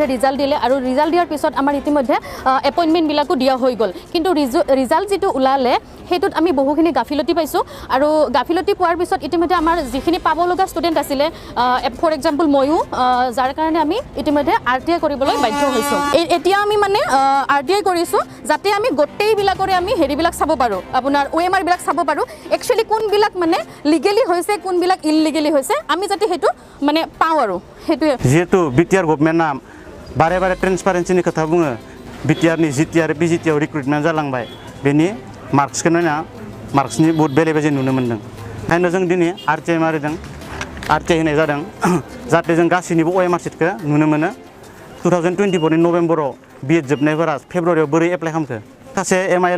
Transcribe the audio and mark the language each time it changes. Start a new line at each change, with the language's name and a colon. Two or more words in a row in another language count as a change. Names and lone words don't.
Assamese: ৰিজাল্ট দিলে আৰু ৰিজাল্ট দিয়াৰ পিছত আমাৰ ইতিমধ্যে এপইণ্টমেণ্টবিলাকো দিয়া হৈ গ'ল কিন্তু ৰিজাল্ট যিটো ওলালে সেইটোত আমি বহুখিনি গাফিলতি পাইছোঁ আৰু গাফিলতি পোৱাৰ পিছত ইতিমধ্যে আমাৰ যিখিনি পাব লগা ষ্টুডেণ্ট আছিলে
English: for example
Assamese: ময়ো যাৰ কাৰণে আমি ইতিমধ্যে RTI কৰিবলৈ বাধ্য হৈছোঁ এতিয়া আমি মানে RTI কৰিছোঁ যাতে আমি গোটেইবিলাকৰে আমি হেৰিবিলাক চাব পাৰোঁ আপোনাৰ OMR বিলাক চাব পাৰোঁ একচুৱেলি কোনবিলাক মানে লিগেলি হৈছে কোনবিলাক ইললিগেলি হৈছে আমি যাতে সেইটো মানে পাওঁ আৰু সেইটোৱে যেহেতु বিটিআৰ
Bodo: गभर्नमेन्टआ बारे बारे ट्रेन्सपारेन्सिनि खोथा बुङो बिटिआरनि जिटिआर बिजिटिआव रिक्रुटमेन्ट जालांबाय बेनि मार्क्सखौ नायना मार्क्सनि बहुत बेले बेजे नुनो मोन्दों ओंखायनो जों दिनै RTI मारिदों RTI होनाय जादों जाहाथे जों गासैनिबो OMR सिटखौ नुनो मोनो 2024 नि नभेम्बराव बिएड जोबनायफोरा फेब्रुवारियाव बोरै एप्लाइ खालामखो सासे MIL